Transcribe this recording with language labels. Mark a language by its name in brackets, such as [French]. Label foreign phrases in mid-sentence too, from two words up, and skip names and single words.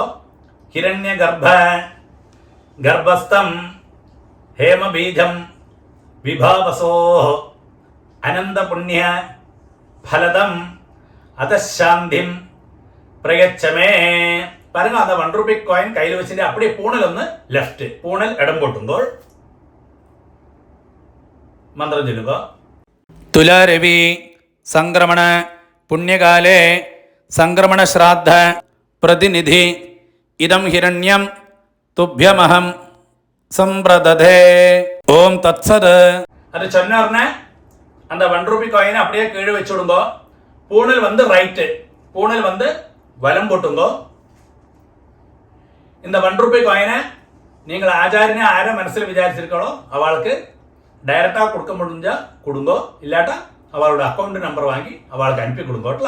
[Sanskrit] ஹிரண்ய கர்ப்ப கர்ப்பஸ்தம் ஹேம பீஜம் விபாவசோ அனந்த புண்ணிய பலதம் அதசாந்திம் பிரயச்சமே. [Tamil] பாருங்க, அந்த 1 [English] rupee coin [Tamil] கையில் வச்சுட்டு அப்படியே பூணல் [Malayalam] ഒന്ന് ലെഫ്റ്റ്, പൂണൽ ഇടം പൊട്ടുമ്പോൾ മന്ത്രം ചൊല്ലുക. [Sanskrit] തുലാരവി സംക്രമണ പുണ്യകാലേ സംക്രമണ ശ്രാദ്ധ പ്രതിനിധി ഇദം ഹിരണ്യം തുഭ്യമഹം സമ്പ്രദധേ. ഓം തത്സത്. [Tamil] அது சொன்ன உடனே அந்த 1 [English] rupee coin [Tamil] அப்படியே கீழே வச்சு விடுங்கோ. பூணல் வந்து ரைட்டு, பூணல் வந்து வலம் போட்டுங்கோ. இந்த 1 [English] rupee coin [Tamil] நீங்கள் ஆச்சாரியனை ஆரை மனசில் விசாரிச்சிருக்கோ அவளுக்கு டைரக்டாக கொடுக்க முடிஞ்சா கொடுங்கோ, இல்லாட்டா அவளோட [English] account number [Tamil] வாங்கி அவளுக்கு அனுப்பி கொடுங்கோட்டா.